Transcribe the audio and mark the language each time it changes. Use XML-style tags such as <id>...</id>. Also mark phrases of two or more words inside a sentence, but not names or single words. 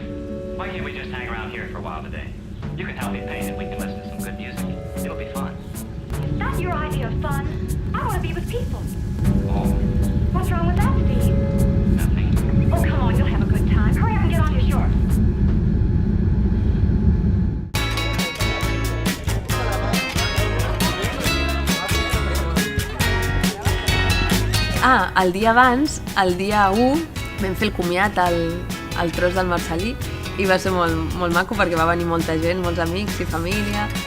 <en>Why can't we just hang around here for a while today? You can help me paint and we can listen to some good music. It'll be fun. Is that your idea of fun? I want to be with people. Oh, What's wrong with that, Steve? nothing. Oh, come on, you'll have a good time. Hurry up and get on your shorts.</en> <ca>El dia abans, el dia 1, vam fer el comiat al tros del Marcel·lí i va ser molt maco perquè va venir molta gent, molts amics i família.</ca>